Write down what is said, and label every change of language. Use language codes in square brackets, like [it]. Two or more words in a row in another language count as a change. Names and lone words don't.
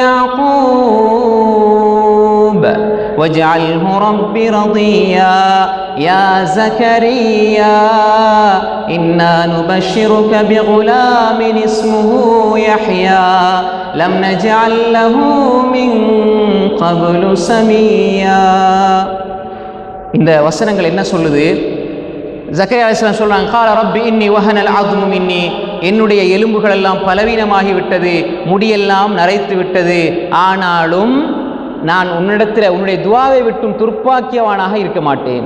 [ar] يعقوب واجعله رب رضيا يا زكريا إنا نبشرك بغلام اسمه يحيى لم نجعل له من قبل سميا. [ta] இந்த வசனங்கள் என்ன சொல்லுது? ஜக்கரியா அலைஹிஸ்ஸலாம் சொல்றாங்க, [ar] قال رب إني وهن العظم مني, [ta] என்னுடைய எலும்புகள் எல்லாம் பலவீனமாகி விட்டது, முடியெல்லாம் நரைத்து விட்டது. ஆனாலும் நான் உன்னிடத்தில் உன்னுடைய துவாவை விட்டும் துர்ப்பாக்கியவானாக இருக்க மாட்டேன்.